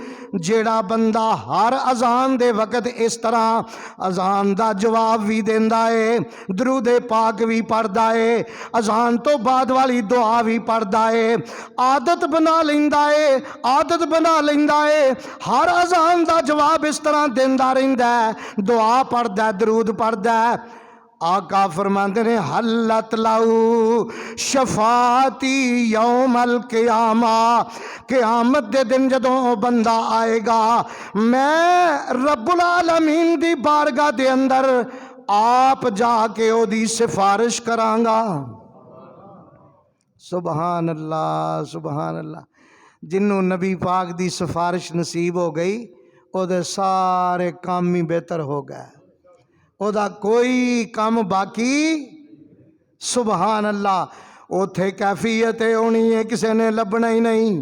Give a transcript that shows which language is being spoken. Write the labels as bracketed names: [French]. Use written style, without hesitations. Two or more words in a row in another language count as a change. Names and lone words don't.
[Punjabi] جیہڑا بندہ ہر اذان دے وقت اس طرح اذان دا جواب بھی دیندا ہے، درودِ پاک بھی پڑھدا ہے، اذان توں بعد والی دعا بھی پڑھدا ہے، عادت بنا لیندا ہے، ہر اذان دا جواب اس طرح دیندا رہندا ہے، دعا پڑھدا، درود پڑھدا. آقا فرماتے نیں [Arabic] حلت له شفاعتي يوم القيامة, [Punjabi] قیامت دے دن جدوں بندہ آئے گا، میں ربّ العالمین دی بارگاہ دے اندر آپ جاکے اودی سفارش کراں گا. [Arabic] سبحان الله سبحان الله. [Punjabi] جنہوں نبی پاک دی سفارش نصیب ہو گئی، اودے سارے کم ہی بہتر ہو گئے، اودا کوئی کم باقی. [Arabic] سبحان الله. [Punjabi] اوتھے کیفیت ہونی ہے، کسی نے لبھنا ہی نہیں.